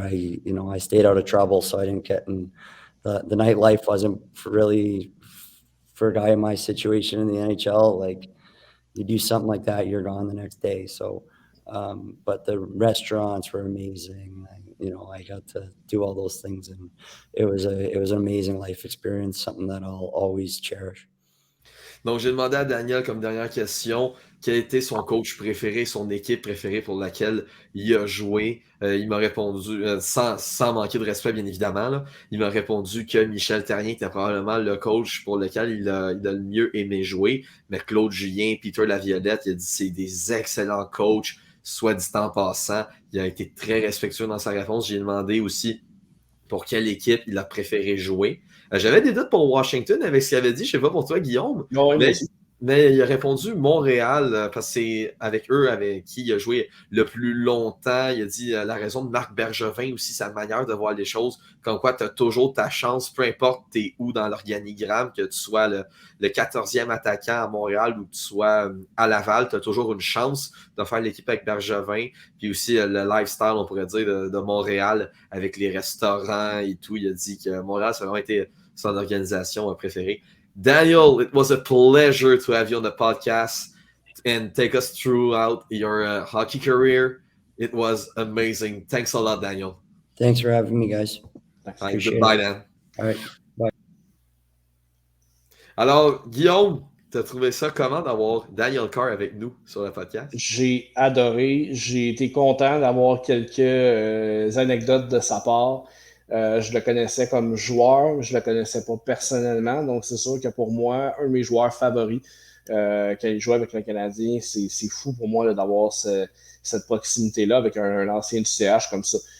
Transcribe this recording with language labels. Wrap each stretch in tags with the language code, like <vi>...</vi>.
<en>I stayed out of trouble, so I didn't get in the nightlife wasn't really for a guy in my situation in the NHL. Like, you do something like that, you're gone the next day. So, but the restaurants were amazing. I got to do all those things, and it was an amazing life experience, something that I'll always cherish.</en> <fr>Donc, j'ai demandé à Daniel comme dernière question, quel était son coach préféré, son équipe préférée pour laquelle il a joué. Il m'a répondu, sans manquer de respect, bien évidemment, là, il m'a répondu que Michel Therrien était probablement le coach pour lequel il a le mieux aimé jouer. Mais Claude Julien, Peter Laviolette, il a dit que c'est des excellents coachs, soit dit en passant. Il a été très respectueux dans sa réponse. J'ai demandé aussi pour quelle équipe il a préféré jouer. J'avais des doutes pour Washington avec ce qu'il avait dit. Je ne sais pas pour toi, Guillaume. Non, mais il a répondu Montréal, parce que c'est avec eux avec qui il a joué le plus longtemps. Il a dit la raison de Marc Bergevin aussi, sa manière de voir les choses, comme quoi tu as toujours ta chance, peu importe t'es où dans l'organigramme, que tu sois le 14e attaquant à Montréal ou que tu sois à Laval, tu as toujours une chance de faire l'équipe avec Bergevin. Puis aussi le lifestyle, on pourrait dire, de Montréal avec les restaurants et tout. Il a dit que Montréal, ça a vraiment été son organisation préférée.</fr> <en>Daniel, it was a pleasure to have you on the podcast and take us throughout your hockey career. It was amazing. Thanks a lot, Daniel. Thanks for having me, guys. Goodbye, Dan. All right. Bye.</en> <fr>Alors, Guillaume, tu as trouvé ça comment d'avoir Daniel Carr avec nous sur le podcast? J'ai adoré. J'ai été content d'avoir quelques anecdotes de sa part. Je le connaissais comme joueur, je le connaissais pas personnellement, donc c'est sûr que pour moi, un de mes joueurs favoris quand il jouait avec le Canadien, c'est fou pour moi là, d'avoir cette proximité-là avec un ancien du CH comme ça.</fr>